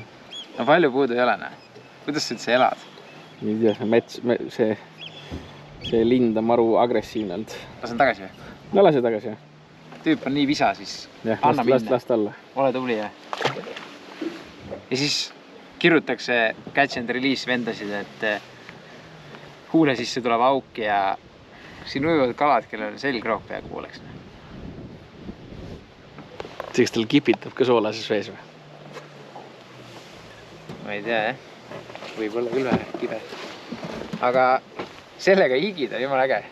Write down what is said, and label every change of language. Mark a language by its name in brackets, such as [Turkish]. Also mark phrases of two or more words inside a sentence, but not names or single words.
[Estonian] No palju puudu ei ole, näe. Kuidas sa üldse elad? Ei tea, see lind on maru agressiivne olnud. Lasen tagasi või? No lase tagasi, jah. Tüüp on nii visa, siis Jah, anna minna. last alla. Ole tubli, jah. Ja siis kirjutakse [English] catch and release [Estonian] vendasid, et huule sisse tuleb auk ja siin ujuvad kalad, kellel selgroog peaaegu pooleks. Kas tal kipitab ka soolases vees või? Ma ei tea, jah. Võib-olla küll vähe kibe. Aga sellega higid on jumala äge.